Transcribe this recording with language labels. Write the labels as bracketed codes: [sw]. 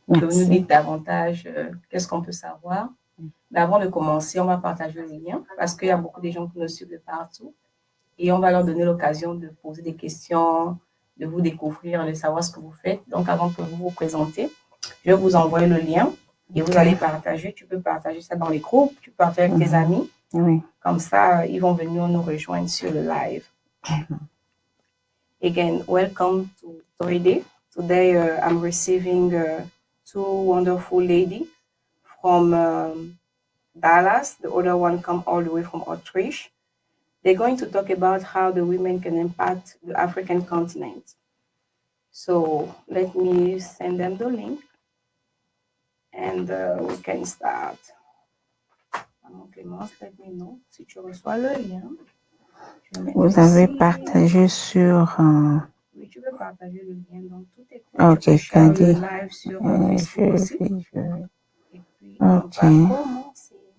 [fr] Que vous nous dites davantage qu'est-ce qu'on peut savoir. Mais avant de commencer, on va partager le lien parce qu'il y a beaucoup de gens qui nous suivent de partout et on va leur donner l'occasion de poser des questions, de vous découvrir, de savoir ce que vous faites. Donc avant que vous vous présentez, je vais vous envoyer le lien et vous allez partager. Tu peux partager ça dans les groupes, tu peux partager avec tes amis. Oui. Comme ça, ils vont venir nous rejoindre sur le live. [en] Again, welcome to Toridé. Today, I'm receiving two wonderful ladies from Dallas. The other one come all the way from Autriche. They're going to talk about how the women can impact the African continent. So let me send them the link and we can start. [fr] Maman Clémence, [en] let me know [fr] si tu reçois le lien. Vous avez partagé sur... Oui, tu peux partager le lien dans tout tes comptes. Ok, Kadi. Le live sur Facebook aussi. Et puis, on va commencer.